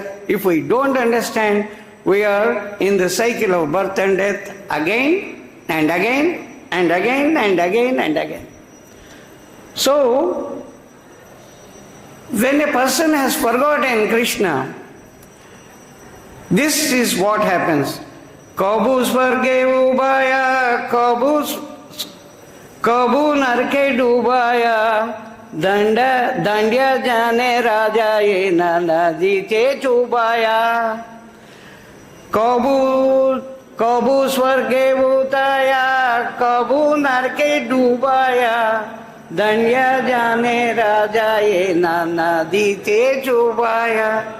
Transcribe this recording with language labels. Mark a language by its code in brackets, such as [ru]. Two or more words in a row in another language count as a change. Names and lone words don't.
[en] If we don't understand, we are in the cycle of birth and death again and again and again and again and again. So, when a person has forgotten Krishna, this is what happens. [hi] कबू स्वर्गे उबाया, कबू नरके डुबाया, दंड्या जाने राजा ये नदी चे चुबाया. Kabu कबू स्वर्गे भूताया, कबू नरके डूबाया, धन्य जाने राजा ये नदी ते चुबाया.